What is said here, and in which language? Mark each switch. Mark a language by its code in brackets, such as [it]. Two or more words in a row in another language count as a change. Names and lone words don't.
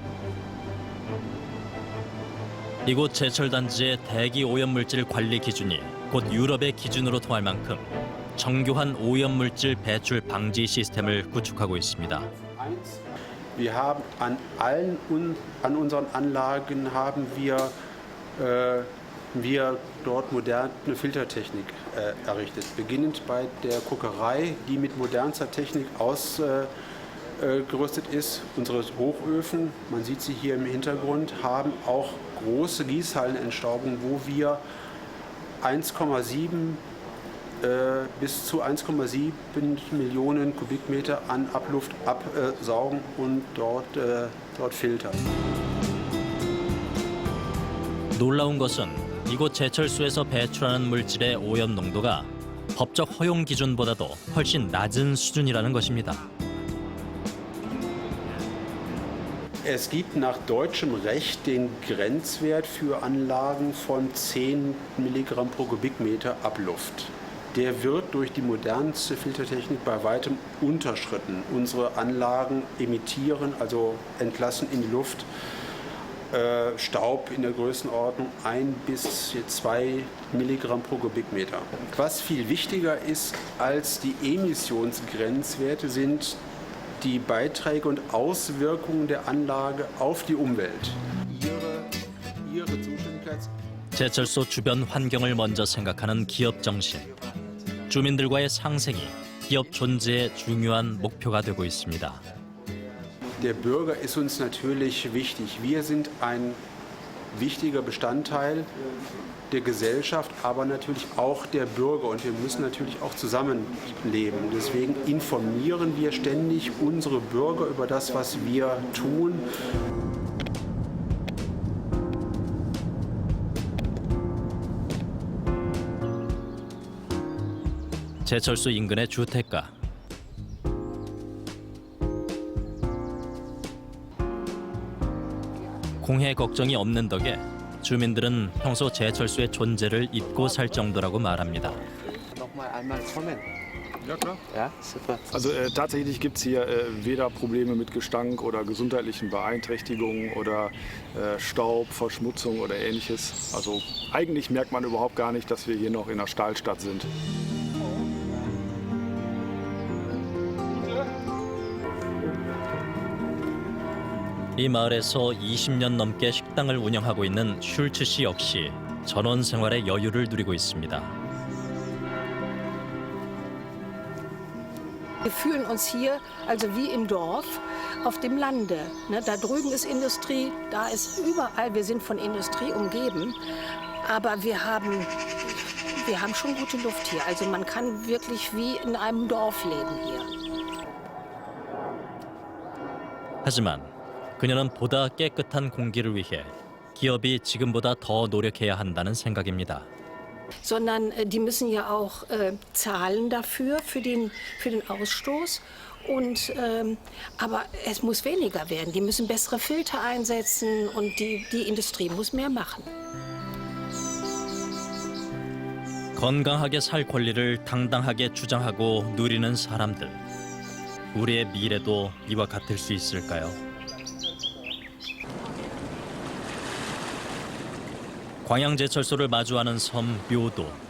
[ko] 이곳 제철단지의 대기 오염물질 관리 기준이 곧 유럽의 기준으로 통할 만큼 정교한 오염물질 배출 방지 시스템을 구축하고 있습니다. [de] Wir haben an unseren Anlagen haben wir dort moderne Filtertechnik errichtet. Beginnend bei der Kokerei, die mit modernster Technik ausgerüstet ist. Unsere Hochöfen, man sieht sie hier im Hintergrund, haben auch große Gießhallenentstaubung, wo wir 1,7 bis zu 1,7 Millionen Kubikmeter an Abluft absaugen und dort filtern. [ko] 놀라운 것은 이곳 제철소에서 배출하는 물질의 오염 농도가 법적 허용 기준보다도 훨씬 낮은 수준이라는 것입니다. [de] Es gibt nach deutschem Recht den Grenzwert für Anlagen von 10 Milligramm pro Kubikmeter Abluft. Der wird durch die modernste Filtertechnik bei weitem unterschritten. Unsere Anlagen emittieren, also entlassen in die Luft, Staub in der Größenordnung 1 bis 2 Milligramm pro Kubikmeter. Was viel wichtiger ist als die Emissionsgrenzwerte sind die Beiträge und Auswirkungen der Anlage auf die Umwelt. Ihre [ko] 제철소 주변 환경을 먼저 생각하는 기업 정신. 주민들과의 상생이 기업 존재의 중요한 목표가 되고 있습니다. [de] Der Bürger ist uns natürlich wichtig. Wir sind ein wichtiger Bestandteil der Gesellschaft, aber natürlich auch der Bürger. Und wir müssen natürlich auch zusammenleben. Deswegen informieren wir ständig unsere Bürger über das, was wir tun. [ko] 제철소 인근의 주택가. 공해 걱정이 없는 덕에 주민들은 평소 제철소의 존재를 잊고 살 정도라고 말합니다. [de] Ja, klar. Ja, super. Also tatsächlich gibt es hier weder Probleme mit Gestank oder gesundheitlichen Beeinträchtigungen oder Staub, Verschmutzung oder ähnliches. Also eigentlich merkt man überhaupt gar nicht, dass wir hier noch in einer Stahlstadt sind. [ko] 이 마을에서 20년 넘게 식당을 운영하고 있는 슐츠 씨 역시 전원 생활의 여유를 누리고 있습니다. [de] Wir fühlen uns hier also wie im Dorf auf dem Lande. Da drüben ist Industrie, da ist überall, wir sind von Industrie umgeben, aber wir haben schon gute Luft hier. Also man kann wirklich wie in einem Dorf leben hier. [ko] 하지만 그녀는 보다 깨끗한 공기를 위해 기업이 지금보다 더 노력해야 한다는 생각입니다. [de] Sondern die müssen ja auch zahlen dafür, für den Ausstoß. Aber es muss weniger werden. Die müssen bessere Filter einsetzen und die Industrie muss mehr machen. [ko] 건강하게 살 권리를 당당하게 주장하고 누리는 사람들. 우리의 미래도 이와 같을 수 있을까요? 광양제철소를 마주하는 섬 묘도.